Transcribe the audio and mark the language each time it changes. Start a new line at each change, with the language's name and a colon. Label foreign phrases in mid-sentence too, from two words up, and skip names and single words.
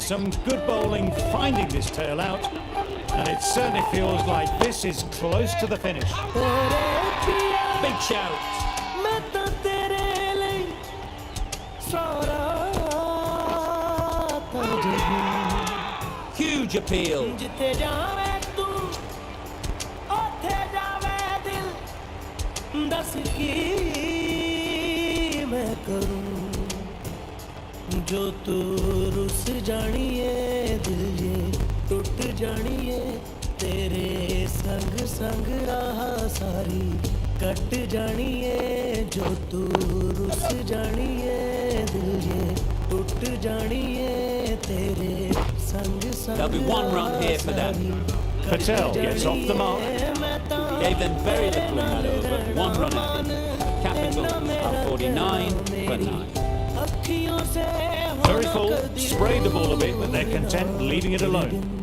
English: Some good bowling finding this tail out. And it certainly feels like this is close to the finish. Big shout. Huge appeal.
Punjabi: ਜੋ ਤੂ ਰੁੱਸ ਜਾਣੀਏ ਦਿਲ ਯੇ ਟੁੱਟ ਜਾਣੀਏ ਤੇਰੇ ਸੰਗ ਸੰਗ ਰਹਾ ਸਾਰੀ ਕੱਟ ਜਾਣੀਏ ਜੋ ਤੂ ਰੁੱਸ ਜਾਣੀਏ ਦਿਲ ਯੇ ਟੁੱਟ ਜਾਣੀਏ ਤੇਰੇ ਸੰਗ ਸੰਗ
English: There'll be 1 run here for them. Patel gets off the mark. Gave them very little in that over. 1 run ahead. Capitals are 49 for 9. Very full, sprayed the ball a bit, but they're content leaving it alone.